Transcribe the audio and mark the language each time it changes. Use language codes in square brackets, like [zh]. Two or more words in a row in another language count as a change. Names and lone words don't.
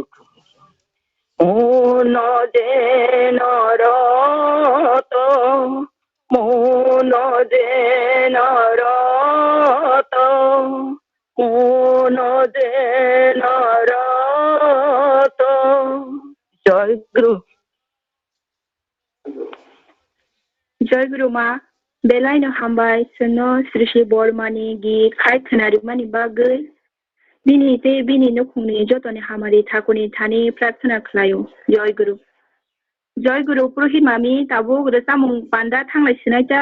[bn] মন যেন রত মন যেন রত মন যেন রত জয় গুরু [trp] जय गुरु मा बेलायनो हामबाय सोनो श्री बरमानि गीत खाय खोनारिमानि बागै बिनिते बिनि नखुंनि जतनि हामारि थाकुनि थानि प्रार्थना खालायो जय गुरु पुरुहित मामि ताबो सामुं पान्दा थांलायसिनाय जा